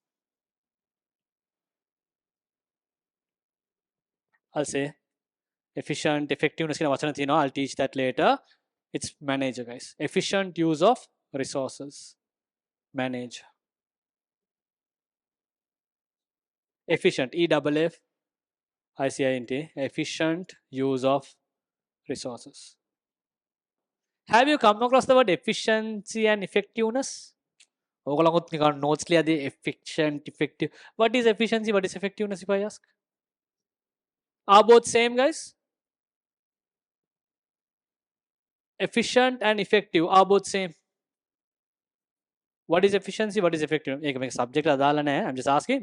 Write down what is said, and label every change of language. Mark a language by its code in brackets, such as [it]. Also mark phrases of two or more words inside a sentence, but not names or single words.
[en] I'll say efficient, effectiveness [si] කියන වචන තියෙනවා. [en] I'll teach that later. It's manager, guys. Efficient use of resources. Manage. Efficient. EFFICIENT. Efficient use of resources. Have you come across the word efficiency and effectiveness? [si] ඕගොල්ලොත් නිකන් notes ලියදී [en] efficient, effective. What is efficiency? What is effectiveness if I ask? Are both same, guys? Efficient and effective are both same. What is efficiency? What is effective? Subject I'm just asking.